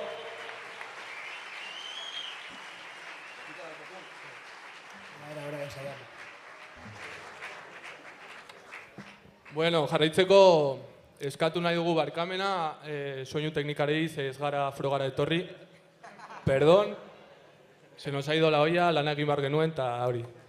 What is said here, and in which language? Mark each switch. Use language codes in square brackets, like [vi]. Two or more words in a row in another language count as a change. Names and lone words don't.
[eu] Bueno, jarraitzeko eskatu nahi dugu barkamena, soinu teknikarei ez gara frogara etorri. [es] Perdón, se nos ha ido la olla, [eu] lanak egin behar genuen, eta hori.